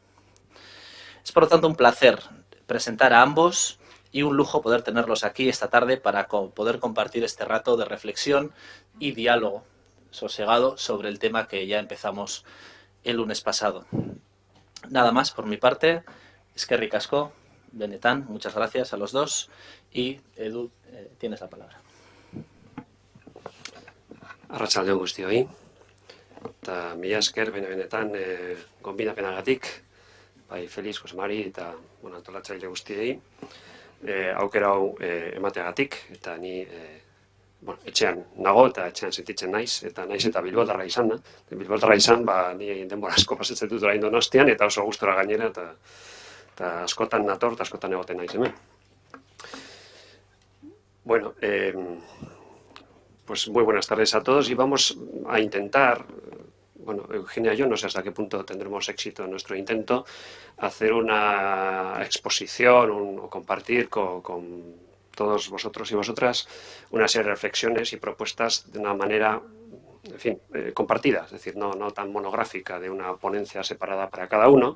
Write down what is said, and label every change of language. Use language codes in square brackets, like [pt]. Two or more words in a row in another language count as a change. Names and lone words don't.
[es] Es por lo tanto un placer presentar a ambos y un lujo poder tenerlos aquí esta tarde para poder compartir este rato de reflexión y diálogo sosegado sobre el tema que ya empezamos el lunes pasado. Nada más por mi parte. [eu] Eskerrik asko, benetan, [es] muchas gracias a los dos, y Edu, tienes la palabra. [eu] Arratsaldeon guztioi, eta mila esker benetan gonbidapenagatik, bai Felix, Jose Mari eta antolatzaile guztiei, aukera hau emateagatik, eta ni etxean nago eta etxean sentitzen naiz, eta naiz eta bilbotarra izan da. Bilbotarra izan, ni denbora asko pasatzen dut orain Donostian, eta oso gustora gainera, eta askotan nator, eta askotan egoten naiz hemen. [es] Bueno, pues muy buenas tardes a todos y vamos a intentar, bueno, Eugenia, yo no sé hasta qué punto tendremos éxito en nuestro intento, hacer una exposición o compartir con todos vosotros y vosotras una serie de reflexiones y propuestas de una manera, en fin, compartida, es decir, no tan monográfica, de una ponencia separada para cada uno.